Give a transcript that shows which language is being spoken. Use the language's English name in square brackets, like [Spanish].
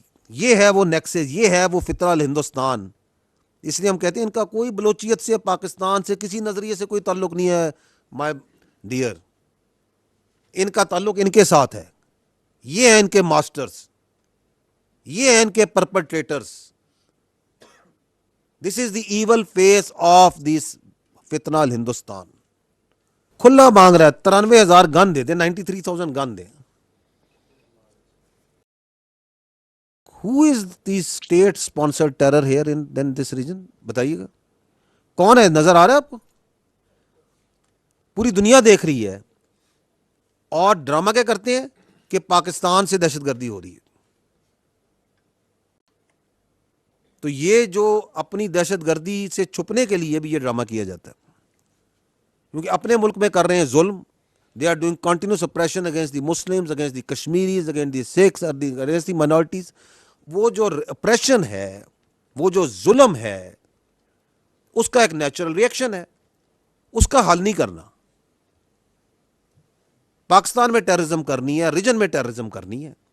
[Urdu] یہ ہے وہ نیکسس، یہ ہے وہ فتنہ الہندوستان. اس لیے ہم کہتے ہیں ان کا کوئی بلوچیت سے، پاکستان سے، کسی نظریے سے کوئی تعلق نہیں ہے. [English] my dear, [Urdu] ان کا تعلق ان کے ساتھ ہے. یہ ہیں ان کے ماسٹرز، یہ ہیں ان کے پرپٹریٹرز. [English] This is the evil face of this Fitna al-Hindustan. [Urdu] کھلا مانگ رہا ہے 93,000 گن دے دیں، 93,000 گن دیں. [English] Who is the state sponsored terror here in this region؟ [Urdu] بتائیے گا کون ہے؟ نظر آ رہا ہے آپ کو؟ پوری دنیا دیکھ رہی ہے. اور ڈرامہ کیا کرتے ہیں کہ پاکستان سے دہشت گردی ہو رہی ہے. تو یہ جو اپنی دہشت گردی سے چھپنے کے لیے بھی یہ ڈرامہ کیا جاتا ہے، کیونکہ اپنے ملک میں کر رہے ہیں ظلم. [English] They are doing continuous operation against the Muslims, against the Kashmiris, against the Sikhs, against the minorities. [Urdu] وہ جو اپریشن ہے، وہ جو ظلم ہے، اس کا ایک نیچرل ریئیکشن ہے. اس کا حل نہیں کرنا. پاکستان میں ٹیررزم کرنی ہے، ریجن میں ٹیررزم کرنی ہے.